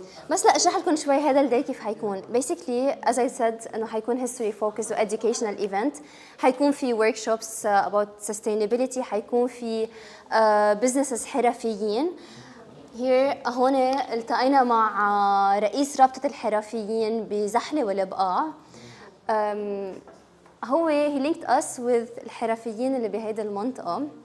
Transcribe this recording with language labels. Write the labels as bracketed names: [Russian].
[Arabic] بس لا اشرح لكم شوي هذا الداي كيف حيكون. [English] Basically as I said [Arabic] انه حيكون [English] history focused و educational event. [Arabic] حيكون في [English] workshops about sustainability. [Arabic] حيكون في businesses حرفيين. Here هون التقينا مع رئيس رابطة الحرفيين بزحلة والبقاع. هو [English] he linked us with [Arabic] الحرفيين اللي بهيدي المنطقة.